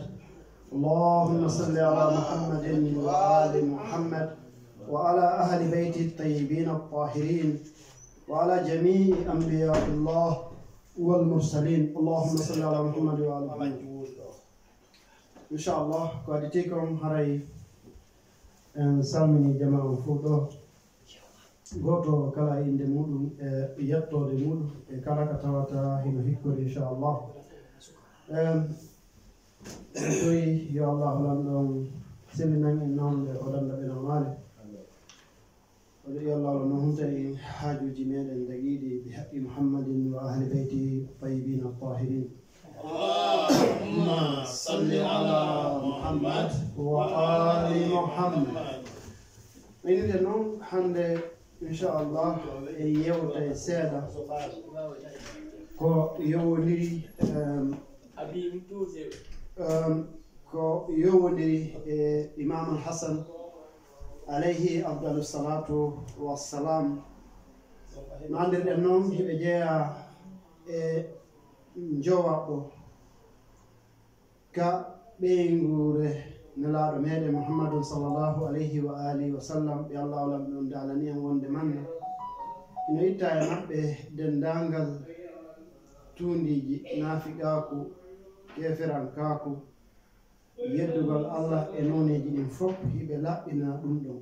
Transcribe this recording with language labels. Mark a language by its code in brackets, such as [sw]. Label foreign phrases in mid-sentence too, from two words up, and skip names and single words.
[ar] اللهم صل على محمد وآل محمد وعلى أهل بيت الطيبين الطاهرين وعلى جميع أنبياء الله والمرسلين. اللهم صل على محمد وآل محمد. إن شاء الله قادتكم هاي سامني جماعة فوتو [ff] goto kala inde muɗum e yettode muɗum e kala ka tawata hino hikkori inchallah toyi yo allah holan ɗon seminan en namde oɗanda ɓe namale oɗo yo allah holan noon hunta en haajuji meɗen dagiɗi [ar] بحق محمد وأهل بيت الطيبين الطاهرين. اللهم صل على محمد وآل محمد. [ff] Minide noon hande inchallah e yewta e seeɗa ko yowodiri e imam al-Hasan [ar] عليه أفضل الصلاة والسلام. [ff] No andirɗen noon hiɓe jeeya e jowaɓo ka ɓeygure nelaɗo meɗen muhammadun [ar] صلى الله عليه وآله وسلم. [ff] ɓe allah olam ɗon dalani en wonde manne ino itta e maɓɓe dendangal tundiji nafiqaku keferankaku yeddugal allah e noneji ɗin fof hiɓe laɓɓina ɗum ɗon.